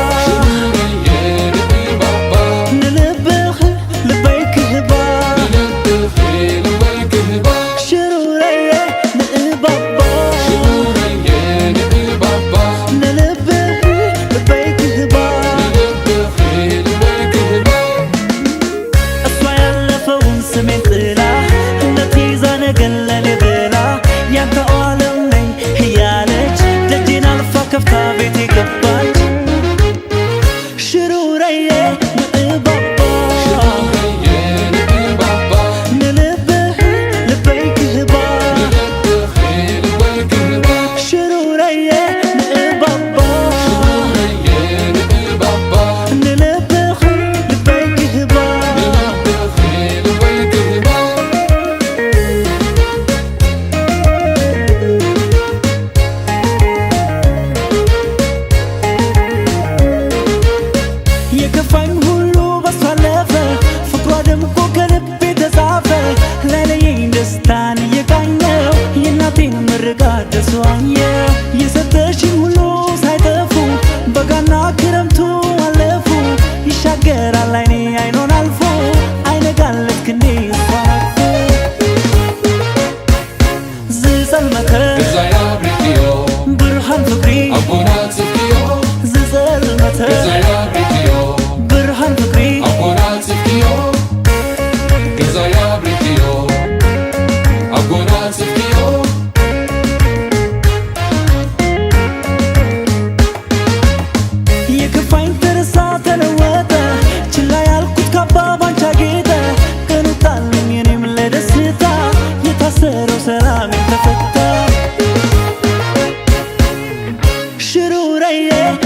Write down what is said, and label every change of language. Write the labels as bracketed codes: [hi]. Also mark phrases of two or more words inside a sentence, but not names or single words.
[ti] ንልብኽ ልበይ ክህባ ሽሩረዬ ንእባባ ንልብኽ ልበይ ክህባ [am] እሷ ያለፈውን ስሜን ጥላ እነት ይዛ ነገን ለኔ ብላ ያንተ ዓለም ነኝ እያለች ደጄን አልፋ ከፍታ ቤቴ ገባች [ti] ሽሩረዬ ንእባባ ንልብኽ ልበይ ክህባ ሽሩረዬ ንእባባ ንልብኽ ልበይ ክህባ የከፋኝ [am] ሁሉ በሷ አለፈ ፍቅሯ ደምቆ ከልቤ ተጻፈ ላይለየኝ ደስታን እየቃኘው የእናቴን ምርቃት ደስዋኘው የሰጠሽኝ ሁሉ ሳይጠፉ በጋና ክረምቱ አለፉ ይሻገራል አይኔ አይኗን አልፎ አይነጋለት ክንዴ እሷን አቅፎ [ti] ዝጸልመተ ብርሃን ፍቅሪ ዝጸልመተ ብርሃን ፍቅሪ [am] የከፋኝ ተረሳ ተለወጠ ችላ ያልኩት ካባ ባንቺ አጌጠ ቀኑ ጣለኝ እኔም ለደስታ የታሰረው ሰላሜን ተፈታ ሽሩረዬ